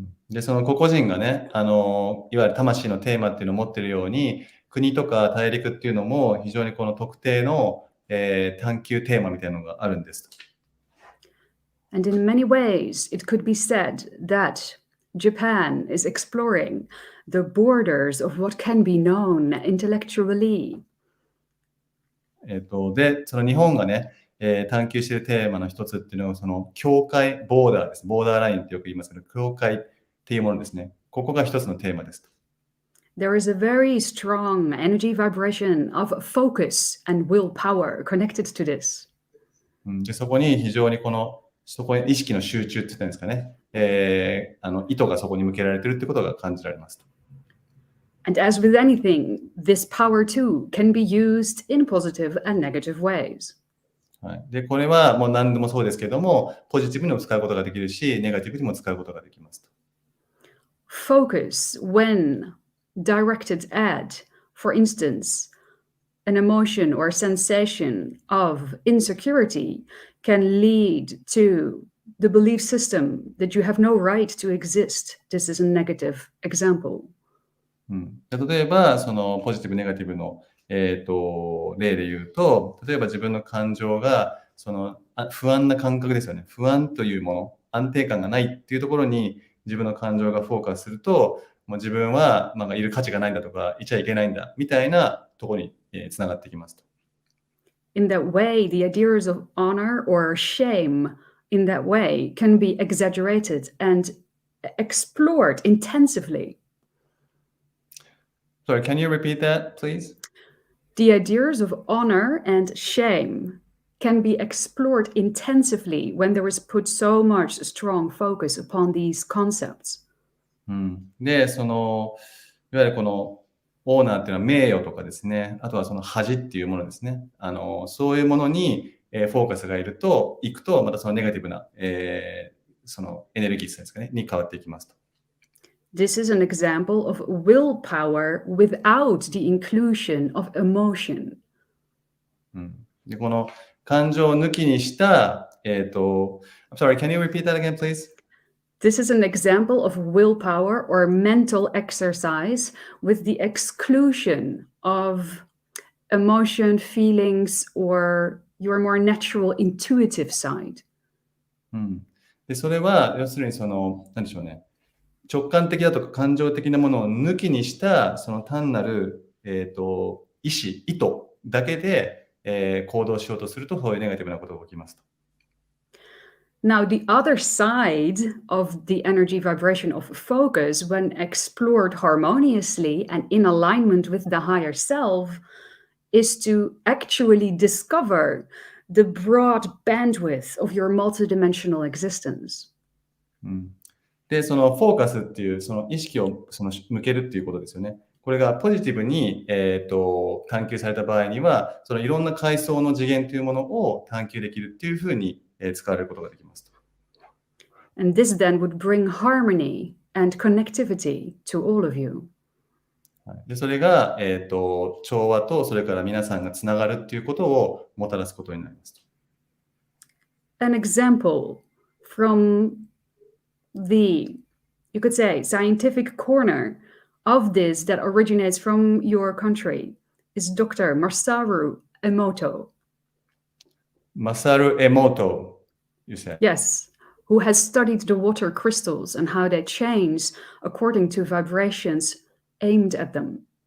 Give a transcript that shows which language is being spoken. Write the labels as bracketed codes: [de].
[ja] で、その個々人がね、いわゆる魂のテーマっていうのを持っているように、国とか大陸っていうのも非常にこの特定の、探求テーマみたいなのがあるんです。 [en] And in many ways, it could be said that Japan is exploring the borders of what can be known intellectually. [ja] で、その日本がね、探求しているテーマの一つっていうのは、その境界、ボーダーです。ボーダーラインってよく言いますけど、境界っていうものですね。ここが一つのテーマです。 [en] There is a very strong energy vibration of focus and willpower connected to this. [ja] で、そこに非常にそこに意識の集中って言ったんですかね。意図がそこに向けられているってことが感じられます。 [en] And as with anything, this power too can be used in positive and negative ways. [ja] はい、で、これはもう何でもそうですけども、ポジティブにも使うことができるし、ネガティブにも使うことができますと。 [en] Focus, when directed at, for instance, an emotion or sensation of insecurity, can lead to the belief system that you have no right to exist. This is a negative example. [ja] 例えば、そのポジティブ、ネガティブの、例で言うと、例えば自分の感情が不安な感覚ですよね。不安というもの、安定感がないっていうところに自分の感情がフォーカスすると、もう自分は、いる価値がないんだとか、いちゃいけないんだみたいなところにつながってきますと。 [en] In that way, the ideas of honor or shame in that way can be exaggerated and explored intensively. Sorry, can you repeat that, please? The ideas of honor and shame can be explored intensively when there is put so much strong focus upon these concepts. [ja] で、いわゆるこのオーナーっていうのは名誉とかですね、あとはその恥っていうものですね。そういうものに、フォーカスがいくと、またそのネガティブな、そのエネルギーですかね、に変わっていきますと。 [en] This is an example of willpower without the inclusion of emotion. [ja] で、この感情を抜きにした、 [en] I'm sorry, can you repeat that again, please? This is an example of willpower or mental exercise with the exclusion of emotion, feelings, or your more natural intuitive side. [ja] で、それは要するに何でしょうね。直感的だとか感情的なものを抜きにしたその単なる、意図だけで、行動しようとするとそういうネガティブなことが起きますと。 [en] Now, the other side of the energy vibration of focus, when explored harmoniously and in alignment with the higher self, is to actually discover the broad bandwidth of your multidimensional existence. [ja] で、そのフォーカスっていうその意識を向けるっていうことですよね。これがポジティブに、探求された場合には、そのいろんな階層の次元というものを探求できるっていうふうに使われることができます。 [en] And this then would bring harmony and connectivity to all of you. [ja] で、それが、調和とそれから皆さんがつながるっていうことをもたらすことになります。 [en] An example from you could say, scientific corner of this that originates from your country is Dr. Masaru Emoto. Masaru Emoto, you said. Yes, who has studied the water crystals and how they change according to vibrations aimed at them.